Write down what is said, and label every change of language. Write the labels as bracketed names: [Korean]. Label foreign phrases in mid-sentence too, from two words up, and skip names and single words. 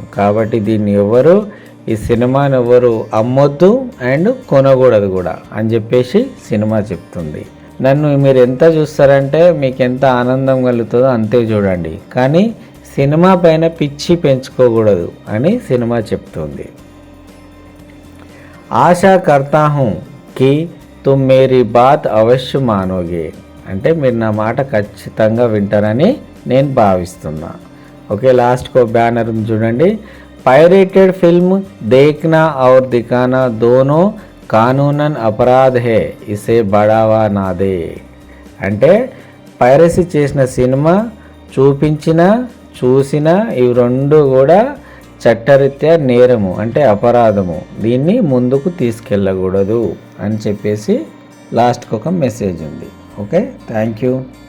[Telugu] కాబట్టి దీన్ని ఎవరు, ఈ సినిమాని ఎవరు అమ్మొద్దు అండ్ కొనకూడదు కూడా అని చెప్పేసి సినిమా చెప్తుంది. నన్ను మీరు ఎంత చూస్తారంటే మీకు ఎంత ఆనందం కలుగుతుందో అంతే చూడండి, కానీ సినిమా పైన పిచ్చి పెంచుకోకూడదు అని సినిమా చెప్తుంది. [Hindi] आशा करता हूँ कि तुम मेरी बात अवश्य मानोगे. [Telugu] అంటే మీరు నా మాట ఖచ్చితంగా వింటారని నేను భావిస్తున్నా. ఓకే, లాస్ట్కో బ్యానర్ ఉంది చూడండి. [English] pirated film [Hindi] देखना और दिखाना दोनों क़ानूनन अपराध है, इसे बढ़ावा न दें. [Telugu] అంటే పైరసీ చేసిన సినిమా చూసిన ఇవి రెండు కూడా చట్టరీత్యా నేరము అంటే అపరాధము. దీన్ని ముందుకు తీసుకెళ్ళకూడదు అని చెప్పేసి లాస్ట్కి ఒక మెసేజ్ ఉంది.